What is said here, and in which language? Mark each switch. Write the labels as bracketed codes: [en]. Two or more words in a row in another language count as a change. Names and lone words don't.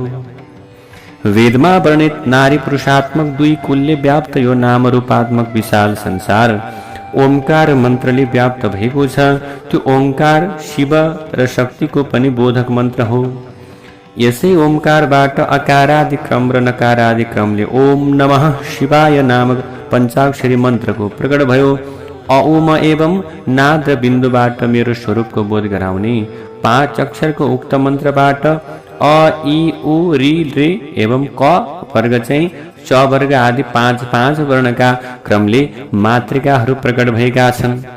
[ne] वेदमा वर्णित नारी पुरुषात्मक 2 कुलले व्याप्त यो नाम रूपात्मक विशाल संसार ओमकार मन्त्रले व्याप्त भएको छ। त्यो ओमकार शिव र शक्तिको पनि बोधक मन्त्र हो। यसै ओमकारबाट अकारादि क्रम र नकारादि क्रमले [sa] ओम नमः शिवाय [ne] नामक पञ्चाक्षरी मन्त्रको प्रकट भयो। अओम एवं नाद र बिन्दुबाट मेरो स्वरूपको बोध गराउने 5 अक्षरको उक्त मन्त्रबाट अ इ उ रि रे एवं क वर्ग चाहिँ च वर्ग आदि 5 वर्णका क्रमले मातृकाहरू प्रकट भएका छन्।